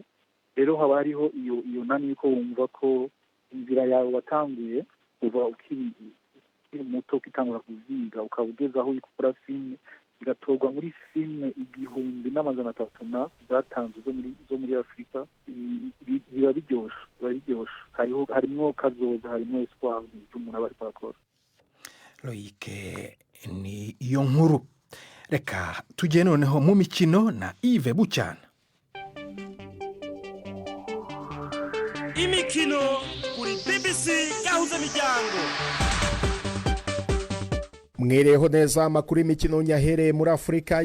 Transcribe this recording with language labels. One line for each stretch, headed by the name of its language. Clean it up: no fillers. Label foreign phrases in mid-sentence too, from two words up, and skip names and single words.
Rundi: Rero haba hariho iyo nani ko wumva ko inzira yawe watanguye uva ukiri muto ukitangura kuziga ukabugeza aho ukora filime igatorwa muri filime 1,300 zatanzwe zo muri Afrika. Biba biryoshe harimo kazoza harimo espoir y'umuntu aba ariko akora. Loïc ni iyo nkuru. Reka tujye noneho mu mikino na Yves Bucana. Imikino kuri BBC gahuza miryango. Mwereho neza amakuru y'imikino nyahereye muri Afurika.